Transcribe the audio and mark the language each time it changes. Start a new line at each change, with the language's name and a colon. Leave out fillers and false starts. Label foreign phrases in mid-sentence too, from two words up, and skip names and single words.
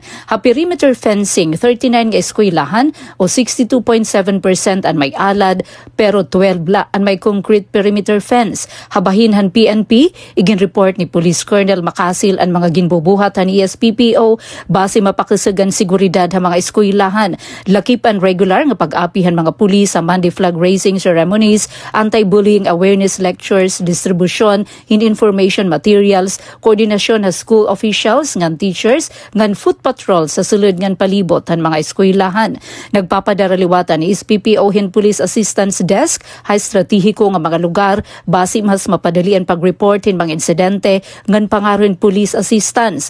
Waray: Ha
English: perimeter fencing
Waray: 39 nga eskwelahan o 62.7% ang may alad pero 12 la ang may
English: concrete perimeter fence.
Waray: Habahin han PNP, igin-report ni Police Colonel Macasil ang mga ginbubuhat han ESPPO base mapakisugan seguridad ha mga eskwelahan. Lakip ang regular nga pag-apihan mga pulis sa
English: Monday flag raising ceremonies, anti-bullying awareness lectures, distribution in information materials,
Waray: koordinasyon sa
English: school officials
Waray: ngan teachers ngan
English: foot patrol
Waray: sa sulod ngan palibot han mga eskwelahan. Nagpapadaraliwatan ni ESPPO hin
English: Police Assistance Desk
Waray: ha estratehiko nga mga lugar base mas mapadali ang pag-report hin mga insidente ngan pangaron
English: police assistance.